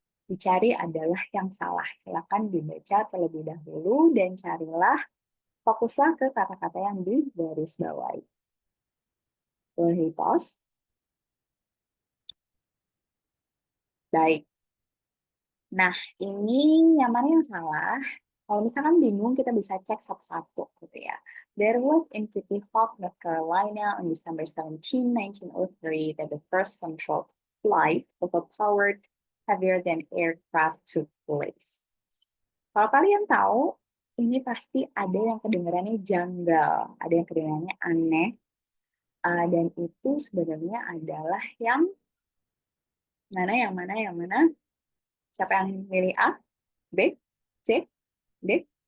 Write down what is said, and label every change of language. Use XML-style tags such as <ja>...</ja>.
<id>Dicari adalah yang salah. Silakan dibaca terlebih dahulu dan carilah, fokuslah ke kata-kata yang digarisbawahi. Boleh pause? Baik. Nah, ini yang mana yang salah? Kalau misalkan bingung, kita bisa cek satu-satu gitu ya.</id> <en>There was in Kitty Hawk, North Carolina on December 17, 1903 that the first controlled flight of a powered heavier than aircraft took place.</en> <id>Kalau kalian tahu, ini pasti ada yang kedengarannya janggal, ada yang kedengarannya aneh, dan itu sebenarnya adalah yang mana? Siapa yang milih A, B, C, D?</id>